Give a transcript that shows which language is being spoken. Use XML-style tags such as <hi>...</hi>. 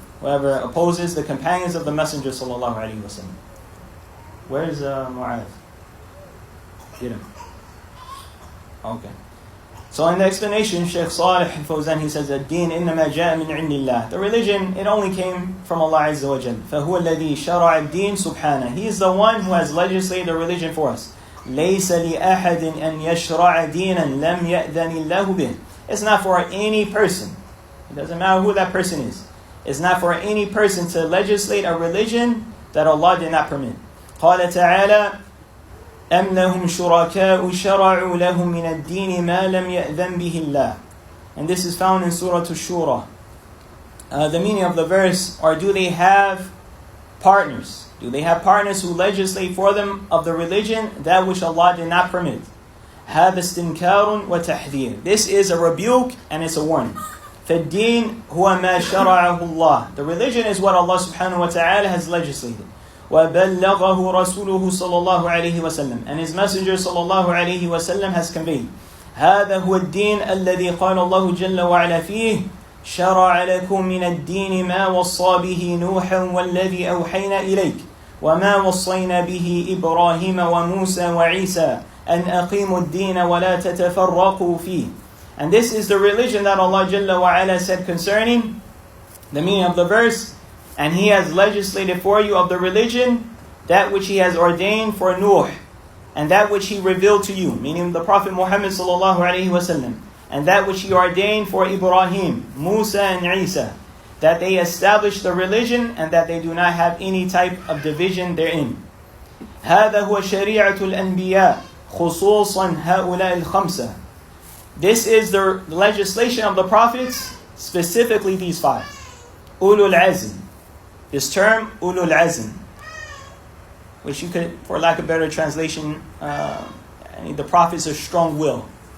<en>Whoever opposes the companions of the Messenger sallallahu alaihi wasallam. Where's Mu'adh? Get him. Okay. So in the explanation, Shaykh Salih al-Fawzan, he says,</en> <ar>الدين إنما جاء من عند الله.</ar> <en>The religion, it only came from Allah Azza wa Jal.</en> <ar>فهو الذي شرع الدين سبحانه.</ar> <en>He is the one who has legislated the religion for us.</en> <ar>ليس لأحد أن يشرع دينا لم يأذن الله به.</ar> <en>It's not for any person. It doesn't matter who that person is. It's not for any person to legislate a religion that Allah did not permit.</en> <ar>قال تعالى أم لهم شركاء شرعوا لهم من الدين ما لم يأذن به الله.</ar> <en>And this is found in Surah Ash-Shura. The meaning of the verse, or do they have partners? Do they have partners who legislate for them of the religion that which Allah did not permit?</en> <ar>هذا استنكار وتحذير.</ar> <en>This is a rebuke and it's a warning.</en> <ar>فالدين هو ما شرعه الله.</ar> <en>The religion is what Allah subhanahu wa ta'ala has legislated.</en> <ar>وَبَلَّغَهُ رَسُولُهُ صَلَّى اللَّهُ عَلَيْهِ وَسَلَّمَ.</ar> <en>And His Messenger</en> <ar>صلى الله عليه وسلم</ar> <en>has conveyed.</en> <ar>هذا هو الدين الذي قال الله جل وعلا فيه شرع لكم من الدين ما وصى به نوحا والذي أوحينا إليك وما وصينا به إبراهيم وموسى وعيسى أن أقيموا الدين ولا تتفرقوا فيه.</ar> <en>And this is the religion that Allah Jalla wa Ala said concerning the meaning of the verse. And He has legislated for you of the religion that which He has ordained for Nuh, and that which He revealed to you, meaning the Prophet Muhammad sallallahu alaihi wasallam, and that which He ordained for Ibrahim, Musa, and Isa, that they establish the religion and that they do not have any type of division therein.</en> <ar>هذا هو شريعة الأنبياء خصوصا هؤلاء الخمسة.</ar> <en>This is the legislation of the prophets, specifically these five. Ulul Azm. This term, Ulul Azm, which you could, for lack of better translation, the prophets are strong will.</en>